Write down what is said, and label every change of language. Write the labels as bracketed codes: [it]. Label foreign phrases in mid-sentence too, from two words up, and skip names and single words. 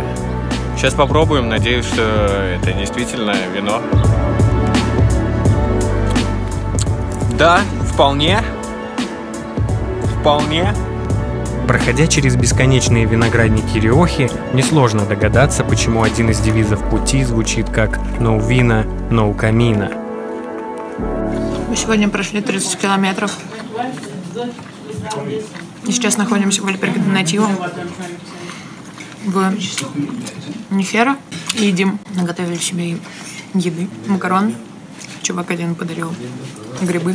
[ru] Сейчас попробуем, надеюсь, что это действительно вино. Да, вполне. Проходя через бесконечные виноградники Риохи, несложно догадаться, почему один из девизов пути звучит как [es] «No vino, no camino». [ru] Мы сегодня прошли 30 километров. И сейчас находимся в альберге Донативо в Нефера. И едим. Наготовили себе еды. Макарон. Чувак один подарил грибы.